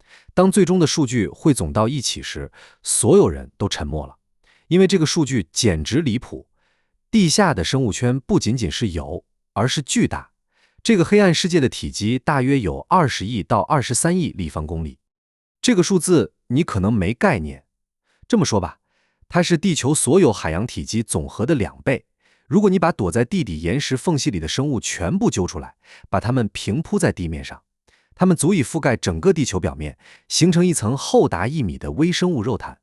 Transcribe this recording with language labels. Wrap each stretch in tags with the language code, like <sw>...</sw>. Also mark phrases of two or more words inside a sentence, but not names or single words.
<zh>當最終的數據匯總到一起時，所有人都沉默了，因為這個數據簡直離譜。地下的生物圈不僅僅是有，而是巨大。這個黑暗世界的體積大約有20億到23億立方公里。這個數字你可能沒概念。這麼說吧，它是地球所有海洋體積總和的2倍。如果你把躲在地底岩石縫隙裡的生物全部揪出來，把它們平鋪在地面上，它們足以覆蓋整個地球表面，形成一層厚達1米的微生物肉毯。</zh>